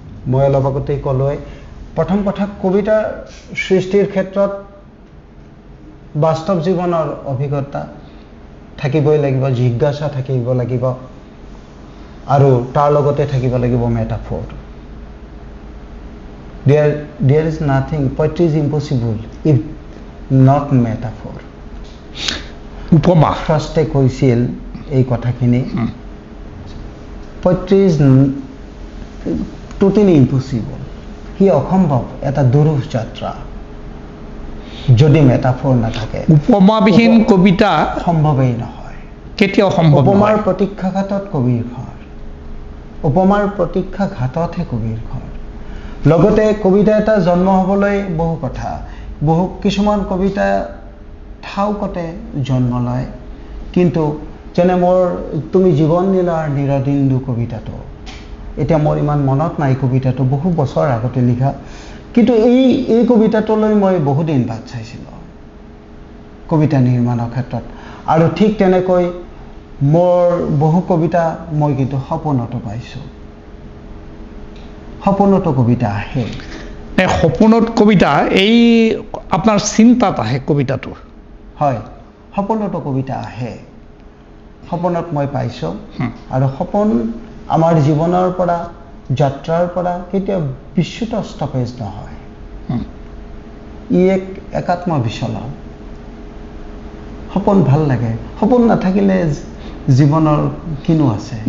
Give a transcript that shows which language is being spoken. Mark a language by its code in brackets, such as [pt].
[as] মই অলপ আগতেই ক'লোৱে, প্ৰথম কথা কবিতা সৃষ্টিৰ ক্ষেত্ৰত বাস্তৱ জীৱনৰ অভিজ্ঞতা থাকিবই লাগিব, জিজ্ঞাসা থাকিব লাগিব, আৰু তাৰ লগতে থাকিব লাগিব metaphor. [en] There is nothing, poetry is impossible if not metaphor. [as] উপমা। ফাৰ্ষ্টে কৈছিল এই কথাখিনি, [en] poetry is totally impossible, [as] সি অসম্ভৱ, এটা দুৰূহ যাত্ৰা যদি মেটাফৰ নাথাকে। উপমাবিহীন কবিতা সম্ভৱেই নহয়, কেতিয়াও সম্ভৱ উপমাৰ নহয়। প্ৰতীক্ষাঘাতত কবিৰ ঘৰ, উপমাৰ প্ৰতীক্ষাঘাততহে কবিৰ ঘৰ। লগতে কবিতা এটা জন্ম হ'বলৈ বহু কথা, কিছুমান কবিতা ঠাউকতে জন্ম লয়, কিন্তু যেনে মোৰ তুমি জীৱন নীলাৰ নিৰদিন্দু কবিতাটো, এতিয়া মোৰ ইমান মনত নাই কবিতাটো, বহু বছৰ আগতে লিখা, কিন্তু এই কবিতাটোলৈ মই বহুদিন বাট চাইছিলোঁ কবিতা নিৰ্মাণৰ ক্ষেত্ৰত। আৰু ঠিক তেনেকৈ মোৰ বহু কবিতা মই কিন্তু সপোনতো পাইছোঁ, সপোনতো কবিতা আহে। সপোনত কবিতা এই আপোনাৰ চিন্তাত আহে কবিতাটো? হয়, সপোনতো কবিতা আহে, সপোনত মই পাইছোঁ। আৰু সপোন আমাৰ জীৱনৰ পৰা, যাত্ৰাৰ পৰা কেতিয়াও বিচ্যুত ষ্টপেজ নহয়, ই এক একাত্ম বিচলন। সপোন ভাল লাগে, সপোন নাথাকিলে জীৱনৰ কিনো আছে?